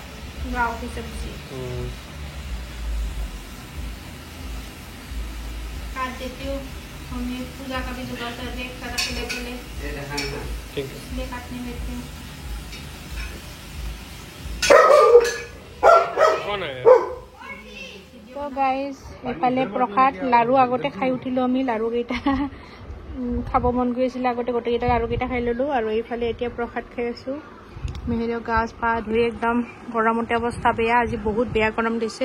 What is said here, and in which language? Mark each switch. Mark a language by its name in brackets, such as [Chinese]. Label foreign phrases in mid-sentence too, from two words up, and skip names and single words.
[Hindi] गाँव की सब्जी काट देती हूँ। हमें पूजा का भी जुगाड़ कर रहे सारा पहले ठीक है, इसलिए काटने देती हूँ। कौन आया? [English] so guys [Assamese] এফালে প্ৰসাদ লাৰু আগতে খাই উঠিলোঁ আমি। লাৰুকেইটা খাব মন গৈ আছিলে আগতে, গোটেইকেইটা লাৰুকেইটা খাই ল'লোঁ। আৰু এইফালে এতিয়া প্ৰসাদ খাই আছোঁ। মেহেৰিও গাছ পা ধুই একদম গৰমতে অৱস্থা বেয়া, আজি বহুত বেয়া গৰম দিছে।